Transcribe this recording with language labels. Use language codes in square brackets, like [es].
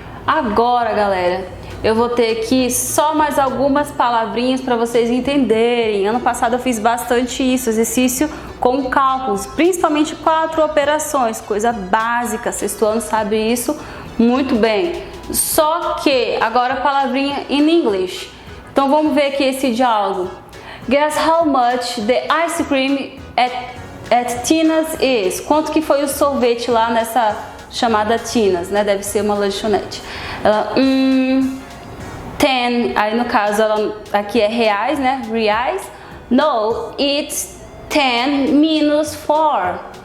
[pt] Agora, galera, eu vou ter aqui só mais algumas palavrinhas para vocês entenderem. Ano passado eu fiz bastante isso, exercício com cálculos, principalmente 4 operações, coisa básica, sexto ano sabe isso muito bem. Só que agora palavrinha [en] in English. [pt] Então vamos ver aqui esse diálogo. [en] Guess how much the ice cream at Tina's is? [pt] Quanto que foi o sorvete lá nessa chamada Tina's, né? Deve ser uma lanchonete. Ela, 10, aí no caso ela aqui é reais, né? [en] Reais. No, it's 10 minus 4.